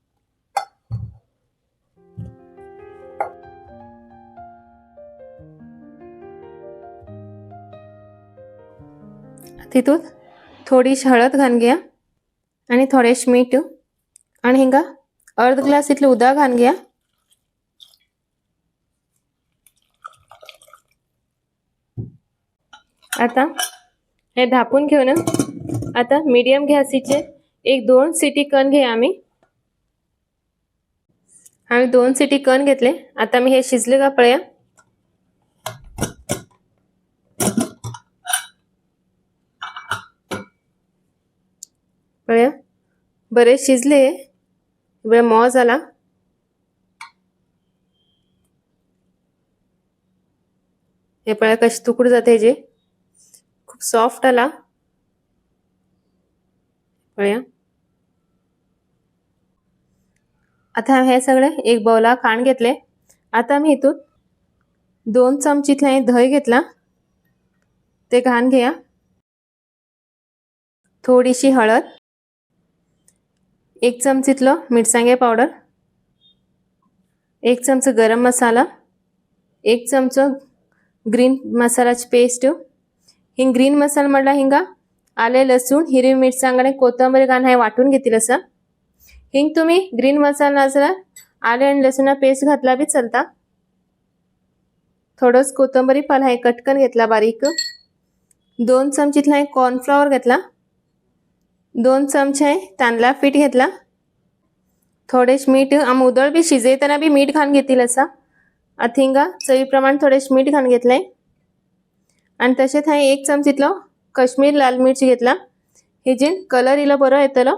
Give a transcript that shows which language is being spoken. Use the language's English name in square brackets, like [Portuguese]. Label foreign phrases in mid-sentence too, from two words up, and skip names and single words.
[Konkani] तितून थोडीशी हळद घालून घ्या आणि थोडेशे मीठ आणि हिंगा अर्ध ग्लास इतले उदक घालून घ्या। आता हे धापून घेऊन आता मीडियम गॅसीचे एक 2 सिटी करून घेया आम्ही। आम्ही 2 सिटी करून घेतले। आता मी हे शिजले का पळया। पळया बरे शिजले, बरे मोव झाला। हे पळया कशे तुकडे जाते हेजे, खूप सॉफ्ट आला पळया। आता हे सगळे एक बाउला काढून घेतले। आता मी इतून 2 चमचे इतले दही घेतला, ते घालून घ्या। थोडीशी हळद, 1 चमचा इतलो मिरसांगे पावडर, 1 चमचा गरम मसाला, 1 चमचो ग्रीन मसालाची पेस्ट। हिंग ग्रीन मसाला म्हटल्यार हिंगा आले लसूण हिरवी मिरसांग आणि कोथिंबीर घालून हे वाटून घेतले असा। हिंग तुम्ही ग्रीन मसाला नसल्यार आले आणि लसूण पेस्ट घातला बी चलता। थोडंच कोथिंबीर पाला हे कटकन घेतला बारीक। 2 चमचे इतला कॉर्नफ्लॉवर घेतला, 2 चमचे तांदळा पीठ घेतला, थोडेश मीठ। आम उदळ बी शिजयतना बी मीठ घालून घेतील असा। आता हिंगा चवी प्रमाण थोडेश मीठ घालून घेतले आणि तसेच हांवें 1 चमचा इतलो काश्मीर लाल मिरची घेतला, हेजेन कलर इलो बरो येतलो।